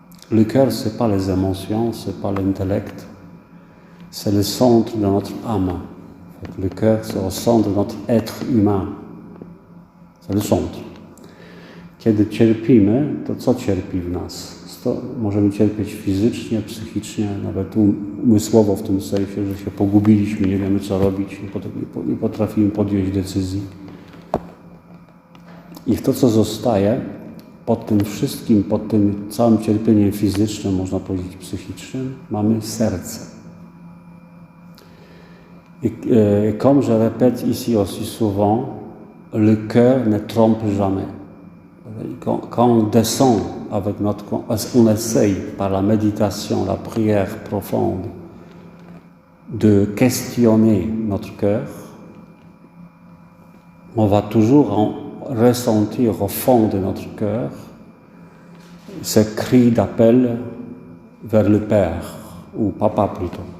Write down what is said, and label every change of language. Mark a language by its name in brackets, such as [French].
[French] Le cœur, ce n'est pas les émotions, ce n'est pas l'intellect, c'est le centre de notre âme. Le cœur, c'est le centre de notre être humain. C'est le centre. [Polish] Kiedy cierpimy, to co cierpi w nas? Możemy cierpieć fizycznie, psychicznie, nawet umysłowo w tym sensie, że się pogubiliśmy, nie wiemy co robić, nie potrafimy podjąć decyzji. I to, co zostaje pod tym wszystkim, pod tym całym cierpieniem fizycznym, można powiedzieć psychicznym, mamy serce. [French] Et comme je répète ici aussi souvent, le cœur ne trompe jamais. Quand on descend avec on essaye par la méditation, la prière profonde, de questionner notre cœur, on va toujours ressentir au fond de notre cœur ce cri d'appel vers le Père, ou Papa plutôt.